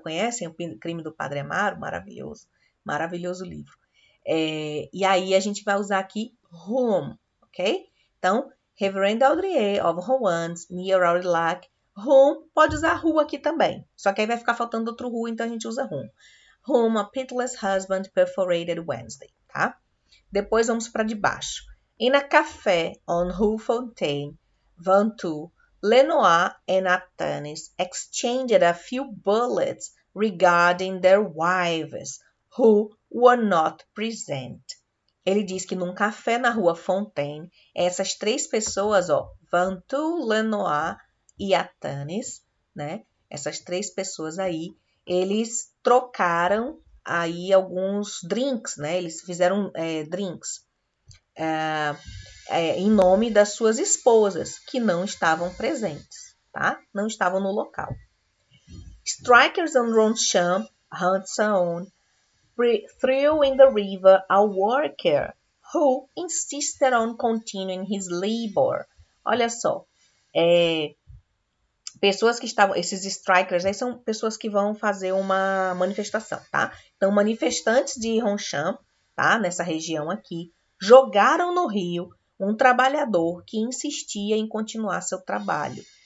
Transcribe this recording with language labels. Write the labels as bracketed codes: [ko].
[pt] Conhecem o Crime do Padre Amaro? Maravilhoso, maravilhoso livro. E aí a gente vai usar aqui whom, ok? [en] Então, Reverend Audrier of Rouen, near Aurillac. [pt] Whom, pode usar who aqui também. Só que aí vai ficar faltando outro who, então a gente usa whom. [en] Whom a pitiless husband perforated Wednesday, tá? [pt] Depois vamos para de baixo. [en] In a café on Rue Fontaine, Ventoux, Lenoir and Atanis exchanged a few bullets regarding their wives, who were not present. [pt] Ele diz que num café na rua Fontaine, essas 3 pessoas, ó, Ventoux, Lenoir e Atanis, né? Essas 3 pessoas aí, eles trocaram aí alguns drinks, né? Eles fizeram drinks em nome das suas esposas, que não estavam presentes, tá? Não estavam no local. [en] Strikers on Ronchamp, Hudson, threw in the river a worker who insisted on continuing his labor. [pt] Olha só, pessoas que estavam, esses strikers aí são pessoas que vão fazer uma manifestação, tá? Então, manifestantes de Ronchamp, tá? Nessa região aqui, jogaram no rio um trabalhador que insistia em continuar seu trabalho.